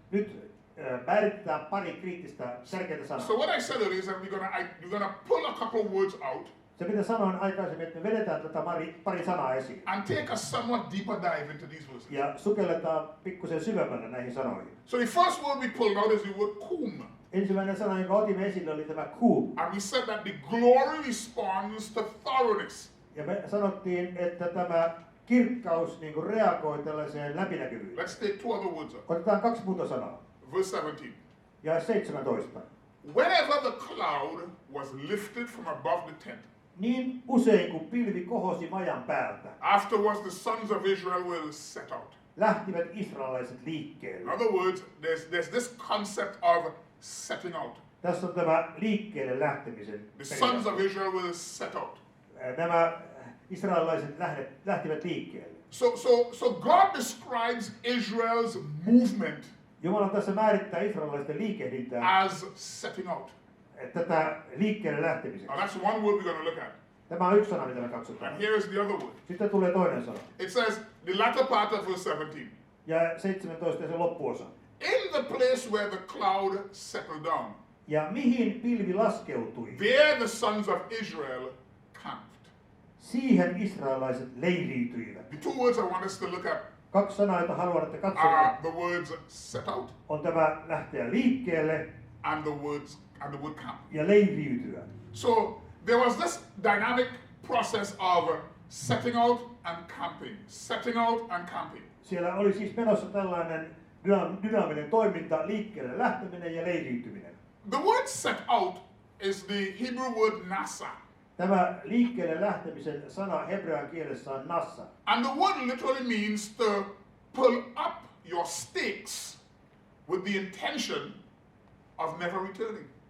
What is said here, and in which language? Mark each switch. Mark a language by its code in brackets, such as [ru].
[fi] Nyt määritetään pari kriittistä tärkeää sanaa. [en] So what I said earlier is that we're gonna pull a couple words out [fi] Se mitä sanoin aikaisemmin, että me vedetään tätä pari sanaa esiin [en] and take a somewhat deeper dive into these verses. [fi] ja sukelletaan pikkusen syvemmälle näihin sanoihin. [en] So the first word we pulled out is the word kum. [fi] Ensimmäinen sana, jonka otimme esille, oli tämä kum. [en] And we said that the glory responds to thoroughness. [fi] Ja me sanottiin, että tämä kirkkaus niin kuin reagoi tällaiseen läpinäkyvyyteen. [en] Let's take 2 other words out. [fi] Otetaan 2 muuta sanaa. [en] Verse 17. [fi] Ja 17. [en] Whenever the cloud was lifted from above the tent, [fi] Niin usein kun pilvi kohosi majan päältä, [en] afterwards the sons of Israel will set out. [fi] lähtivät israelaiset [en] In [fi] liikkeelle. [en] other words, there's this concept of setting out. [fi] Tässä on tämä liikkeelle lähtemisen [en] The sons of [fi] periaate. [en] Israel will set out. [fi] Nämä israelaiset lähtivät liikkeelle. [en] So God describes Israel's movement [fi] Jumala tässä määrittää israelaisten liikehdintää [en] as setting out. [fi] tätä liikkeelle lähtemiseksi. [en] Now that's one word we're going to look at. [fi] Tämä on yksi sana, mitä me katsotaan. [en] And here is the other word. [fi] Sitten tulee toinen sana. [en] It says, the latter part of verse 17. [fi] Ja 17 ja se loppuosa. [en] In the place where the cloud settled down, [fi] Ja mihin pilvi laskeutui, [en] there the sons of Israel camped. [fi] siihen israelaiset leiriytyivät. [en] The 2 words I want us to look at [fi] 2 sanaa, joita haluan, että [en] are [fi] katsotaan, [en] the words set out [fi] on tämä lähteä liikkeelle [en] and the word camp. [fi] ja leiriytyä. [en] So there was this dynamic process of setting out and camping, setting out and camping. [fi] Siellä oli siis menossa tällainen dynaaminen toiminta, liikkeelle lähteminen ja leiriytyminen. [en] The word set out is the Hebrew word nasa. [fi] Tämä liikkeelle lähtemisen sana hebrean kielessä on nassa. [en] And the word literally means to pull up your stakes with the intention of never returning.